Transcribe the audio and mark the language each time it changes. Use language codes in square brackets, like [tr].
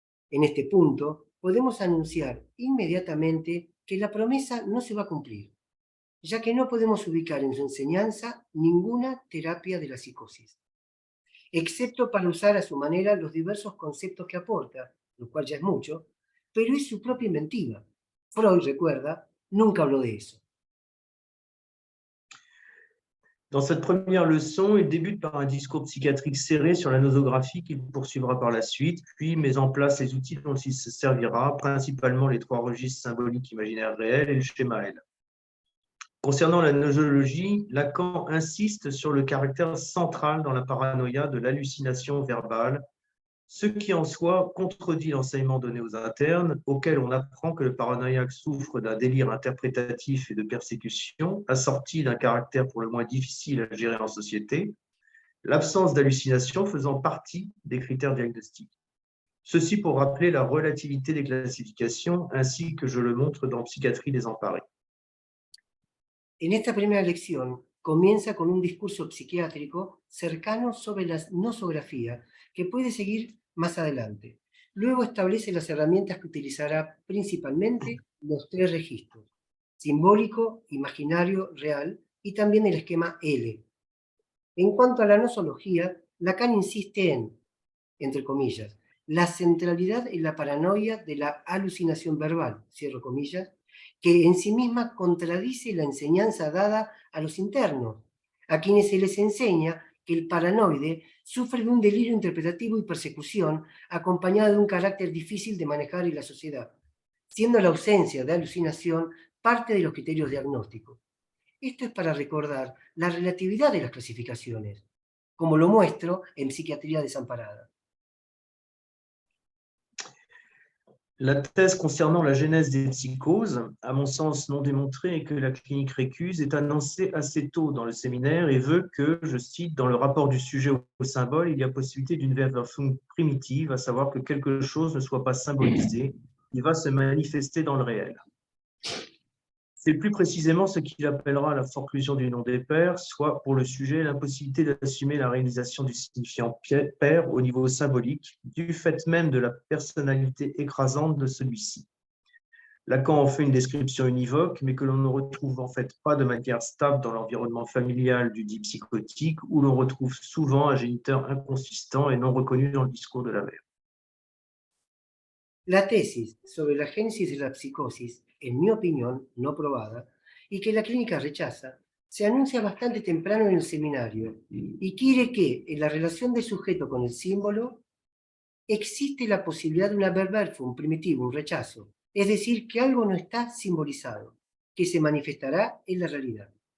[es] En este punto, podemos anunciar inmediatamente que la promesa no se va a cumplir, ya que no podemos ubicar en su enseñanza ninguna terapia de la psicosis, excepto para usar a su manera los diversos conceptos que aporta, lo cual ya es mucho, pero es su propia inventiva. Freud, recuerda, nunca habló de eso. [fr] Dans cette première leçon, il débute par un discours psychiatrique serré sur la nosographie qu'il poursuivra par la suite, puis met en place les outils dont il se servira, principalement les trois registres symboliques imaginaires réels et le schéma L. Concernant la nosologie, Lacan insiste sur le caractère central dans la paranoïa de l'hallucination verbale, ce qui en soi contredit l'enseignement donné aux internes, auquel on apprend que le paranoïaque souffre d'un délire interprétatif et de persécution, assorti d'un caractère pour le moins difficile à gérer en société, l'absence d'hallucination faisant partie des critères diagnostiques. Ceci pour rappeler la relativité des classifications, ainsi que je le montre dans Psychiatrie désemparée. [es] En esta primera lección comienza con un discurso psiquiátrico cercano sobre la nosografía que puede seguir más adelante. Luego establece las herramientas que utilizará principalmente los tres registros, simbólico, imaginario, real, y también el esquema L. En cuanto a la nosología, Lacan insiste en, entre comillas, la centralidad en la paranoia de la alucinación verbal, cierro comillas, que en sí misma contradice la enseñanza dada a los internos, a quienes se les enseña que el paranoide sufre de un delirio interpretativo y persecución acompañado de un carácter difícil de manejar en la sociedad, siendo la ausencia de alucinación parte de los criterios diagnósticos. Esto es para recordar la relatividad de las clasificaciones, como lo muestro en Psiquiatría desamparada. [fr] La thèse concernant la genèse des psychoses, à mon sens non démontrée et que la clinique récuse, est annoncée assez tôt dans le séminaire et veut que, je cite, dans le rapport du sujet au symbole, il y a possibilité d'une version primitive, à savoir que quelque chose ne soit pas symbolisé, il va se manifester dans le réel. C'est plus précisément ce qu'il appellera la forclusion du nom des pères, soit pour le sujet l'impossibilité d'assumer la réalisation du signifiant père au niveau symbolique, du fait même de la personnalité écrasante de celui-ci. Lacan en fait une description univoque, mais que l'on ne retrouve en fait pas de manière stable dans l'environnement familial du dit psychotique, où l'on retrouve souvent un géniteur inconsistant et non reconnu dans le discours de la mère. [es] La tesis sobre la génesis de la psicosis, en mi opinión, no probada, y que la clínica rechaza, se anuncia bastante temprano en el seminario y quiere que, en la relación del sujeto con el símbolo, existe la posibilidad de un un primitivo, un rechazo, es decir, que algo no está simbolizado, que se manifestará en la realidad.